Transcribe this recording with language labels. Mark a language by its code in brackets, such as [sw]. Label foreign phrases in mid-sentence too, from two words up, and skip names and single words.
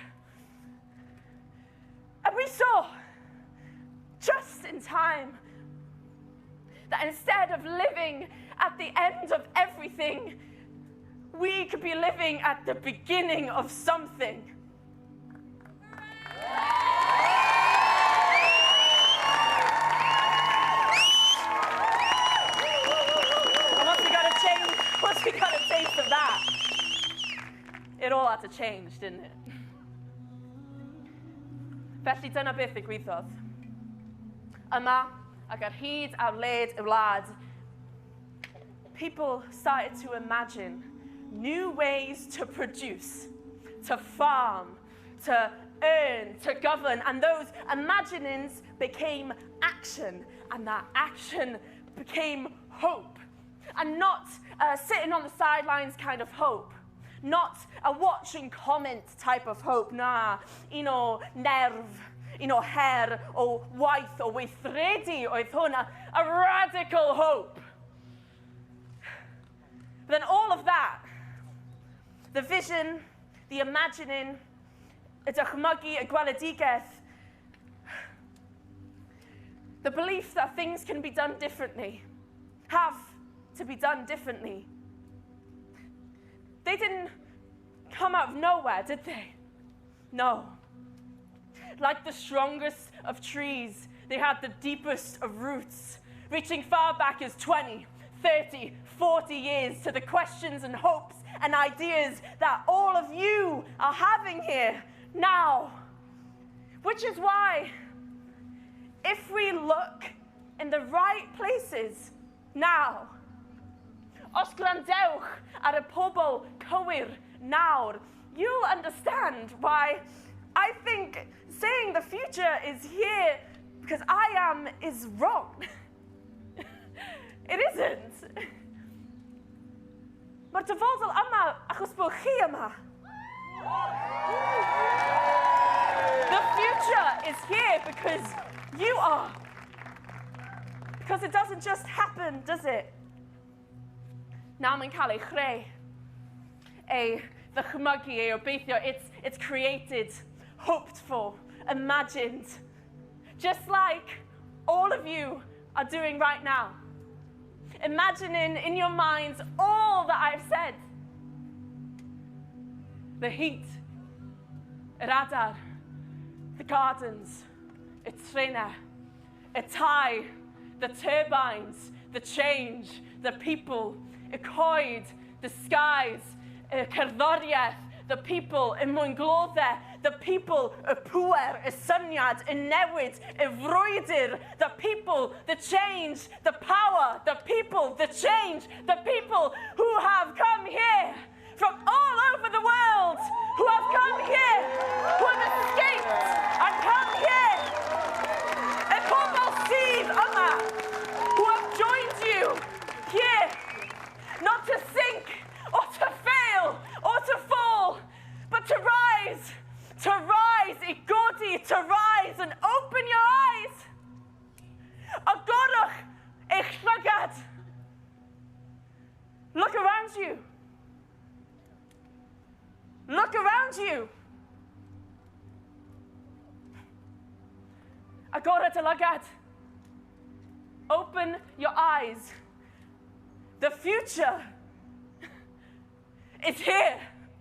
[en] And we saw, just in time, that instead of living at the end of everything, we could be living at the beginning of something. And once we got a taste of that, it all had to change, didn't it? [cy] Felly dyna beth ddigwyddodd. Yma, ac ar hyd ar led y wlad, [en] people started to imagine new ways to produce, to farm, to earn, to govern, and those imaginings became action, and that action became hope. And not sitting on the sidelines kind of hope, Not a watch and comment type of hope, [cy] na, nerf, her o waith o weithredu oedd hwnna, [en] a radical hope. But then all of that, the vision, the imagining, [cy] y dychmygu, y gweledigaeth, [en] the belief that things can be done differently, have to be done differently. They didn't come out of nowhere, did they? No. Like the strongest of trees, they had the deepest of roots, reaching far back as 20, 30, 40 years to the questions and hopes and ideas that all of you are having here now. Which is why, if we look in the right places now, [cy] os gwrandewch ar y pobl cywir nawr, [en] you'll understand why I think saying the future is here because I am is wrong. It isn't. [cy] Mae'r dyfodol yma achos bod chi yma. [en] The future is here because you are. Because it doesn't just happen, does it? [cy] Now mae'n cael ei chreu, ei ddychmygu, ei obeithio. [en] It's created, hoped for, imagined. Just like all of you are doing right now. Imagining in your minds all that I've said. The heat, [cy] yr adar, [en] the gardens, [cy] y trenau, y tai, [en] the turbines, the change, the people, [cy] y coed, [en] the skies, [cy] y cerddoriaeth, [en] the people, [cy] y mwynglodau, [en] the people, [cy] y pŵer, y syniad, y newid, y frwydr, [en] the people, the change, the power, the people, the change, the people who have come here from all over the world, who have come here, who have escaped and come here. [cy] Y pobl sydd yma, [en] who have joined you here, not to sink or to fail or to fall, but to rise, [cy] I godi, [en] to rise and open your eyes. [cy] Agorach eich llygad. [en] Look around you. Look around you. [cy] Agora dy lygad. [en] Open your eyes. The future is here.